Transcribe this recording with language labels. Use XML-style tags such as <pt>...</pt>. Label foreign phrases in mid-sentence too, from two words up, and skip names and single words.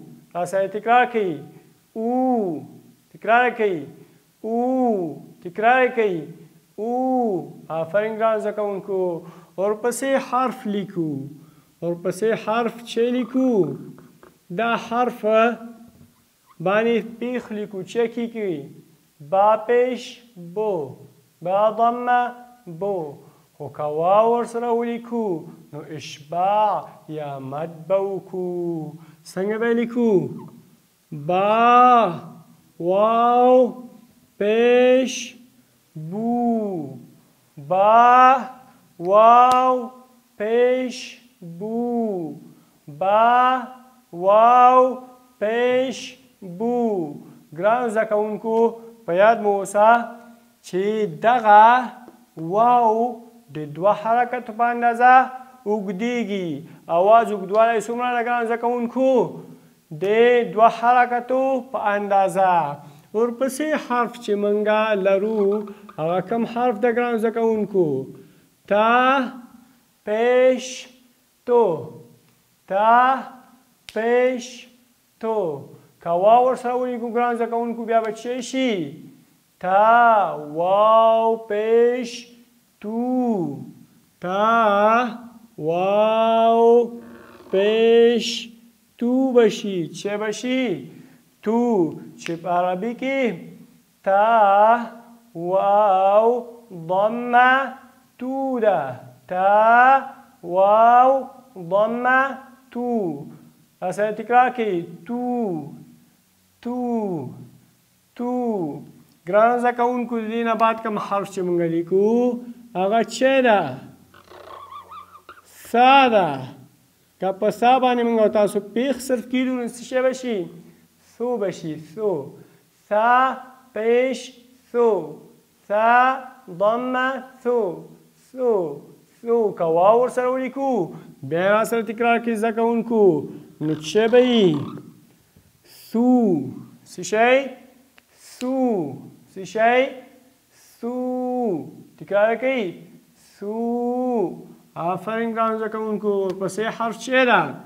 <ps>راسره تکرار کړئ، او تکرار کړئ، او تکرار کړئ، او. آفرین ګرانو زده کوونکو. ورپسې حرف لیکو، ورپسې حرف چې لیکو، دا حرف باندې پیخ لیکو، چې کیږي با پیش بو، با ضمه بو. خو که واو ورسره ولیکو، نو اشباع یا مد به وکړو. څنګه به لیکو؟ با واو پیش بو، با واو پیش بو، با واو پیش بو. ګرانو زده کوونکو، په یاد مو اوسه چې دغه واو د دوه حرکتو په اندازه اوږدیږي. اواز اوږدوالی څومره ده ګرانو زده کوونکو؟ د دوه حرکتو په اندازه. ورپسې حرف چې موږ لرو هغه کوم حرف ده ګرانو زده کوونکو؟ تا پیش تو، تا پیش تو. که واو ورسره ولیکو ګرانو زده کوونکو، بیا به څه شي؟ تا واو پیش تو، تا واو پیش تو بشی. چه بشی؟ تو چې په عربي کې تا واو ضمه تو ده تا واو ضمه تو اسه تکرار کړئ تو تو تو ګرانو زده کوونکو د دې نه بعد کوم حرف چې موږ لیکو هغه چې ده سا ده که په سا باندې موږ او تاسو پیښ صرف کیدو نو څه شی به شي ثو به شي ثو سا پیش ثو سا ضمه ثو ثو ثو که واو ورسره ولیکو بیا یې راسره تکرار کړئ زده کوونکو نو چې به وي ثو څه شی ثو څه شی ثو تکرار کړئ ثو آفرین ګرانو زده کوونکو ورپسې حرف چې ده</ps>